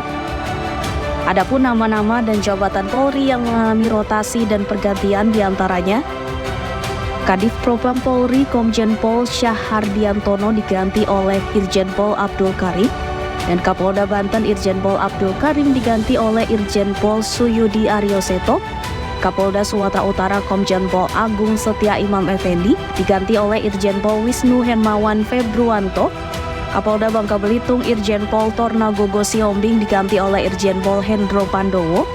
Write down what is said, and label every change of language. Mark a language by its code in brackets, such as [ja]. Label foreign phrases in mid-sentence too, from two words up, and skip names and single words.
[id] Adapun nama-nama dan jabatan Polri yang mengalami rotasi dan pergantian diantaranya Kadif Propam Polri Komjen Pol Syahhardiantono diganti oleh Irjen Pol Abdul Karim dan Kapolda Banten Irjen Pol Abdul Karim diganti oleh Irjen Pol Suyudi Aryoseto. Kapolda Sumatera Utara Komjen Pol Agung Setia Imam Effendi diganti oleh Irjen Pol Wisnu Hermawan Februanto. Kapolda Bangka Belitung Irjen Pol Tornagogo Siombing diganti oleh Irjen Pol Hendro Pandowo.